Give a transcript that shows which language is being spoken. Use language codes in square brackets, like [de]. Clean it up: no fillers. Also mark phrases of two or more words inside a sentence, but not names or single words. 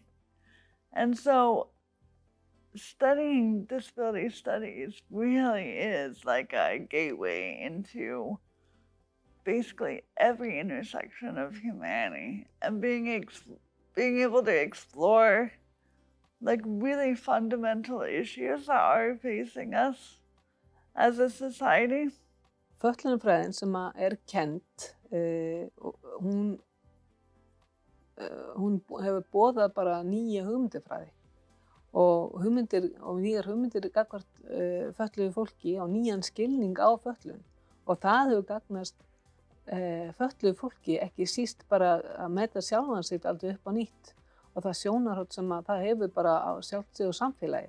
[en] And so studying disability studies really is like a gateway into basically every intersection of humanity, and being able to explore like really fundamental issues that are facing us as a society. [is] Fötlunarfræðin sem kennd, hún hefur boðað bara nýja hugmyndafræði og nýjar hugmyndir gagnvart fötluðu fólki og nýjan skilning á fötlun, og það hefur gagnast fötluðu fólki ekki síst bara að meta sjálfan sig aldrei upp á nýtt, og það sjónarhorn sem það hefur bara á sjálft sig og samfélagið.